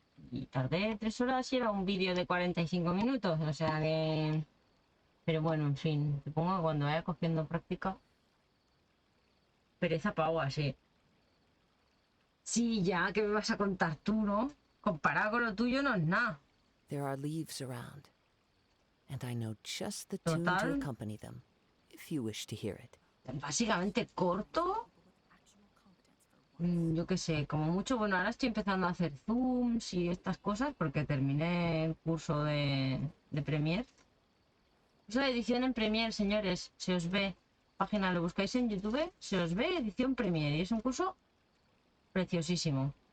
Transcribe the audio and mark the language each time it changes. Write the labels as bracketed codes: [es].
[es] Y tardé 3 horas y era un vídeo de 45 minutos. O sea que... Pero bueno, en fin. Supongo que cuando vaya cogiendo práctica... Pereza pavo así. Sí, ya, ¿qué me vas a contar tú, no? Comparado con lo tuyo no es nada. [en] There are leaves around, and I know just the tune to [es] Total. [en] accompany them, if you wish to hear it. [es] Básicamente corto. Yo qué sé, como mucho, bueno, ahora estoy empezando a hacer zooms y estas cosas porque terminé el curso de Premiere. Curso de edición en Premiere, señores, se os ve. Página, lo buscáis en YouTube, se os ve edición Premiere y es un curso preciosísimo.